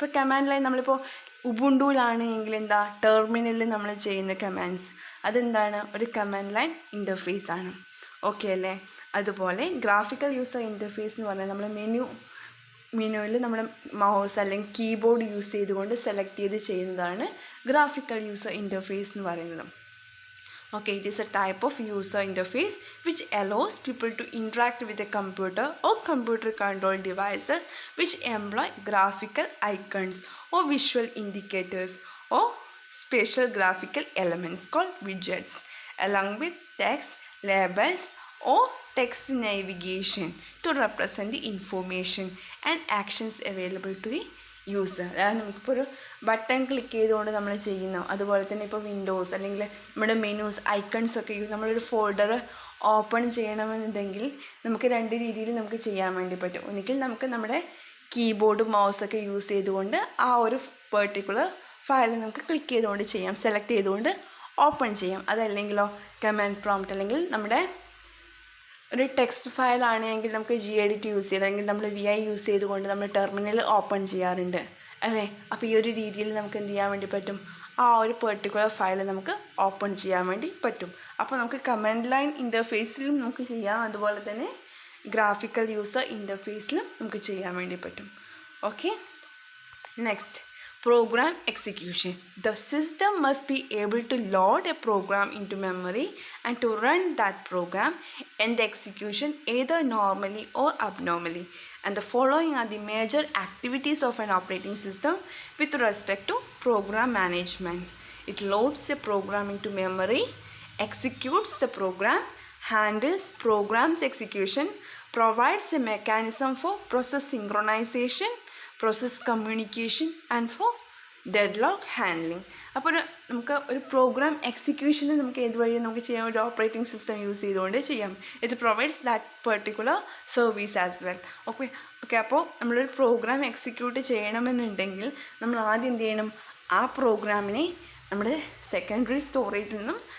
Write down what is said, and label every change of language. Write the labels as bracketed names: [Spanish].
[Malayalam] ഇപ്പോൾ command line നമ്മളിപ്പോൾ ഉബുണ്ടുവിലാണ് എങ്കിൽ എന്താ, ടെർമിനലിൽ നമ്മൾ ചെയ്യുന്ന കമാൻഡ്സ്, അതെന്താണ്? ഒരു കമാൻഡ് ലൈൻ ഇൻ്റർഫേസ് ആണ്. ഓക്കെ അല്ലേ? അതുപോലെ ഗ്രാഫിക്കൽ യൂസർ ഇൻ്റർഫേസ് എന്ന് പറഞ്ഞാൽ നമ്മൾ മെനുവിൽ നമ്മുടെ മൗസ് അല്ലെങ്കിൽ കീബോർഡ് യൂസ് ചെയ്തുകൊണ്ട് സെലക്ട് ചെയ്ത് ചെയ്യുന്നതാണ് ഗ്രാഫിക്കൽ യൂസർ ഇൻ്റർഫേസ് എന്ന് പറയുന്നത്. [English] Okay, it is a type of user interface which allows people to interact with a computer or computer control devices which employ graphical icons or visual indicators or special graphical elements called widgets, along with text labels or text navigation to represent the information and actions available to the user. [Malayalam] അതായത് നമുക്കിപ്പോൾ ഒരു button click ചെയ്തുകൊണ്ട് നമ്മൾ ചെയ്യുന്നു. അതുപോലെ തന്നെ ഇപ്പോൾ Windows അല്ലെങ്കിൽ നമ്മുടെ മെനൂസ്, ഐക്കൺസ് ഒക്കെ നമ്മളൊരു ഫോൾഡർ ഓപ്പൺ ചെയ്യണമെന്നുണ്ടെങ്കിൽ നമുക്ക് 2 രീതിയിൽ നമുക്ക് ചെയ്യാൻ വേണ്ടി പറ്റും. ഒന്നുകിൽ നമുക്ക് നമ്മുടെ കീബോർഡ് മൗസൊക്കെ യൂസ് ചെയ്തുകൊണ്ട് ആ ഒരു പെർട്ടിക്കുലർ ഫയൽ നമുക്ക് ക്ലിക്ക് ചെയ്തുകൊണ്ട് ചെയ്യാം, സെലക്ട് ചെയ്തുകൊണ്ട് ഓപ്പൺ ചെയ്യാം. അതല്ലെങ്കിലോ കമാൻഡ് പ്രോംപ്റ്റ് അല്ലെങ്കിൽ നമ്മുടെ ഒരു ടെക്സ്റ്റ് ഫയൽ ആണെങ്കിൽ നമുക്ക് gedit യൂസ് ചെയ്യാം, അല്ലെങ്കിൽ നമ്മൾ VI യൂസ് ചെയ്തുകൊണ്ട് നമ്മൾ ടെർമിനൽ ഓപ്പൺ ചെയ്യാറുണ്ട് അല്ലേ? അപ്പോൾ ഈ ഒരു രീതിയിൽ നമുക്ക് എന്ത് ചെയ്യാൻ വേണ്ടി പറ്റും? ആ ഒരു പെർട്ടിക്കുലർ ഫയൽ നമുക്ക് ഓപ്പൺ ചെയ്യാൻ വേണ്ടി പറ്റും. അപ്പോൾ നമുക്ക് കമാൻഡ് ലൈൻ ഇൻ്റർഫേസിലും നമുക്ക് ചെയ്യാം, അതുപോലെ തന്നെ ഗ്രാഫിക്കൽ യൂസർ ഇൻ്റർഫേസിലും നമുക്ക് ചെയ്യാൻ വേണ്ടി പറ്റും. Okay, next, [English] program execution. The system must be able to load a program into memory and to run that program and the execution either normally or abnormally. And the following are the major activities of an operating system with respect to program management. It loads a program into memory, executes the program, handles program's execution, provides a mechanism for process synchronization, process communication and for deadlock handling. [Malayalam] അപ്പോൾ നമുക്ക് ഒരു programme എക്സിക്യൂഷന് നമുക്ക് ഏതുവഴി നമുക്ക് ചെയ്യാം? ഒരു operating system use ചെയ്തുകൊണ്ട് ചെയ്യാം. [English] It provides that particular service as well. [Malayalam] Okay, അപ്പോൾ നമ്മളൊരു പ്രോഗ്രാം എക്സിക്യൂട്ട് ചെയ്യണമെന്നുണ്ടെങ്കിൽ നമ്മൾ ആദ്യം എന്ത് ചെയ്യണം? ആ പ്രോഗ്രാമിനെ നമ്മുടെ സെക്കൻഡറി സ്റ്റോറേജിൽ നിന്നും